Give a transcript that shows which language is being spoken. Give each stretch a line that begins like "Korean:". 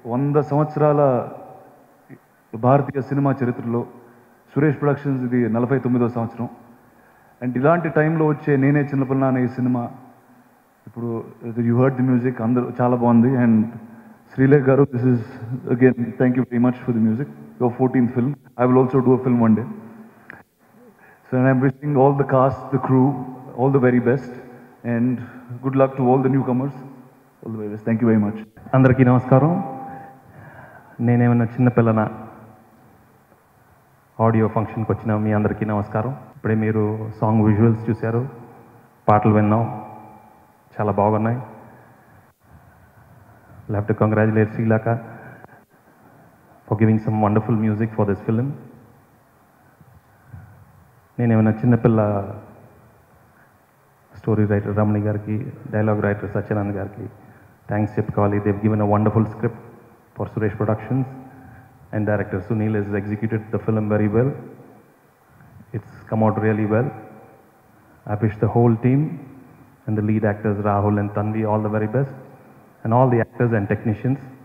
Telugu: 100 సంవత్సరాల భారతీయ సినిమా చరిత్రలో సురేష్ ప్రొడక్షన్స్ ఇది 49వ సంవత్సరం. అండ్ ఇలాంటి టైంలో వచ్చే నేనే చిన్నపిల్ల అనే ఈ సినిమా ఇప్పుడు
English: you heard the music
Telugu: అందరూ చాలా బాగుంది.
English: And Srilekh garu, this is again thank you very much for the music. Your 14th film. I will also do a film one day. So I'm wishing all the cast, the crew, all the very best and good luck to all the newcomers. All the very best. Thank you very much.
Telugu: అందరికీ నమస్కారం. నేనేమన్నా చిన్నపిల్లన audio ఫంక్షన్కి వచ్చిన మీ అందరికీ నమస్కారం. ఇప్పుడే మీరు song visuals చూశారు, పాటలు విన్నాం, చాలా బాగున్నాయి.
English: I'll have to congratulate Sri Lanka for giving some wonderful music for this film.
Telugu: నేనేమన్నా చిన్నపిల్ల స్టోరీ రైటర్ రమణి గారికి, డైలాగ్ రైటర్ సత్యనారాయణ గారికి థ్యాంక్స్ చెప్పుకోవాలి.
English: they've given a wonderful script for Suresh Productions and director Sunil has executed the film very well. It's come out really well. I wish the whole team and the lead actors Rahul and Tanvi all the very best and all the actors and technicians.